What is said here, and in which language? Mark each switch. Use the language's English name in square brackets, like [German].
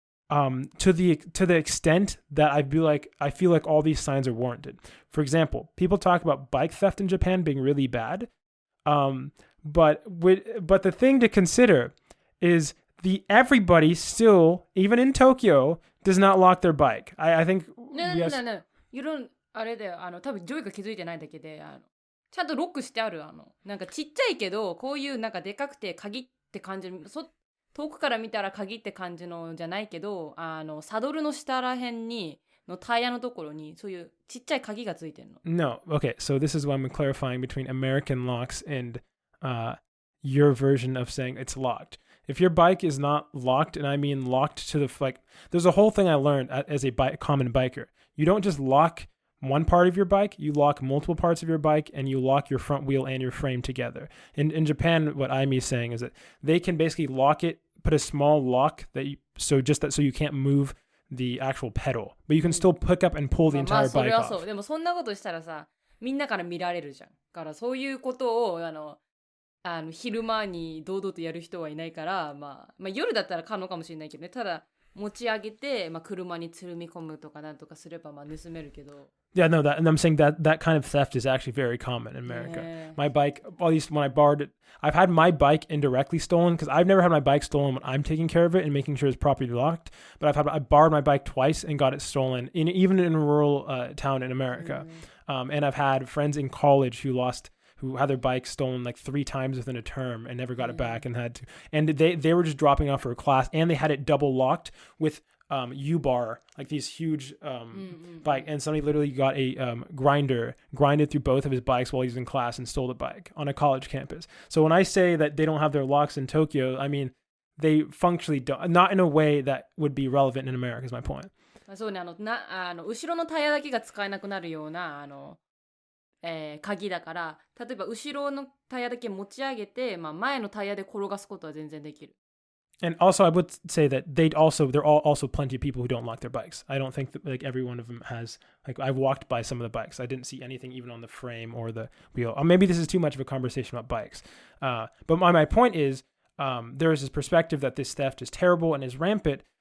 [English] to the extent that I feel like all these signs are warranted. For example, people talk about bike theft in Japan being really bad, but the thing to consider is everybody still, even in Tokyo, does not lock their bike. I think No. You don't [Japanese] あれだよ、多分ジョイが気づいてないだけで、ちゃんとロックしてある、なんかちっちゃいけど、こういうなんかでかくて鍵って感じの、遠くから見たら鍵って感じのじゃないけど、サドルの下らへんに、のタイヤのところに、そういうちっちゃい鍵がついてるの。 [English] No, okay, so this is why I'm clarifying between American locks and your version of saying it's locked. If your bike is not locked, and I mean locked to there's a whole thing I learned as a common biker. You don't just lock one part of your bike, you lock multiple parts of your bike, and you lock your front wheel and your frame together. In Japan, what Aimi is saying is that they can basically lock it, put a small lock so you can't move the actual pedal, but you can still pick up and pull the entire bike off. [Japanese] そうでもそんなことしたらさ、みんなから見られるじゃん。だからそういうことを昼間に堂々とやる人はいないから、まあ夜だったら可能かもしれないけどね。ただ持ち上げて、車につるみ込むとかなんとかすれば盗めるけど。 [English] Yeah, no, and I'm saying that kind of theft is actually very common in America. Yeah. My bike, at least when I borrowed it, I've had my bike indirectly stolen because I've never had my bike stolen when I'm taking care of it and making sure it's properly locked. But I borrowed my bike twice and got it stolen, even in a rural town in America. And I've had friends in college who had their bike stolen like 3 times within a term and never got it back and they were just dropping off for a class and they had it double locked with U-bar, like these huge bike, and somebody literally got a grinded through both of his bikes while he was in class and stole the bike on a college campus. So when I say that they don't have their locks in Tokyo, I mean they functionally don't, not in a way that would be relevant in America is my point. [Japanese] そうね、後ろのタイヤだけが使えなくなるような鍵だから、例えば後ろのタイヤだけ持ち上げて、前のタイヤで転がすことは全然できる。 [English] And also, I would say that there are also plenty of people who don't lock their bikes. I don't think that like every one of them has, like I've walked by some of the bikes. I didn't see anything even on the frame or the wheel. Or maybe this is too much of a conversation about bikes. But my point is, there is this perspective that this theft is terrible and is rampant.